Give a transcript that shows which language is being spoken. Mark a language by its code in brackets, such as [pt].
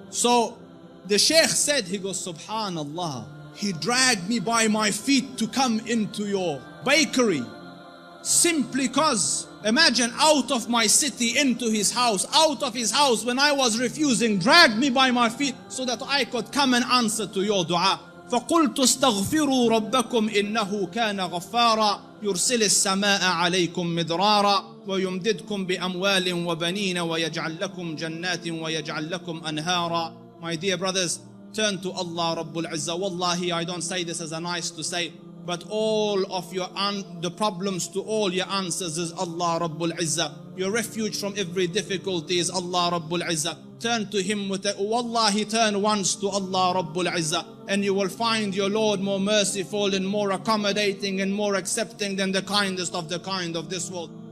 [en] So the Shaykh said, he goes, Subhanallah, he dragged me by my feet to come into your bakery, simply because, imagine, out of my city into his house, out of his house when I was refusing, dragged me by my feet so that I could come and answer to your dua. [ar] فقلت استغفروا ربكم إنه كان غفارا يرسل السماء عليكم مدرارا ويمددكم بأموال وبنين ويجعل لكم جنات ويجعل لكم أنهارا. [en] My dear brothers, turn to Allah Rabbul Izzah. Wallahi, I don't say this as a nice to say, but all of the problems to all your answers is Allah Rabbul Izzah. Your refuge from every difficulty is Allah Rabbul Izzah. Turn to Him with it. Wallahi, turn once to Allah Rabbul Izzah, and you will find your Lord more merciful and more accommodating and more accepting than the kindest of the kind of this world.